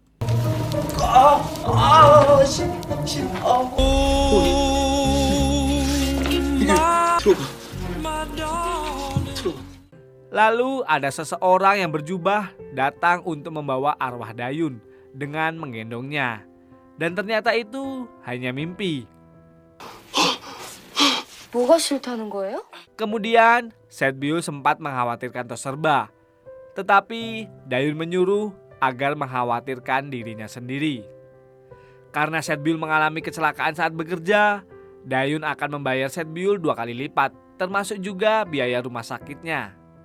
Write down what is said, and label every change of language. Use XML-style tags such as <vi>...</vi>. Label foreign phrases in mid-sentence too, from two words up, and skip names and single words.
<id>Lalu ada seseorang yang berjubah datang untuk membawa arwah Dayun dengan menggendongnya. Dan ternyata itu hanya mimpi.</id> <ko>뭐가 싫다는 거예요?</ko> <id>Kemudian Setbiul sempat mengkhawatirkan Toserba. Tetapi Dayun menyuruh agar mengkhawatirkan dirinya sendiri. Karena Setbiul mengalami kecelakaan saat bekerja, Dayun akan membayar Setbiul 2 kali lipat, termasuk juga biaya rumah sakitnya.</id>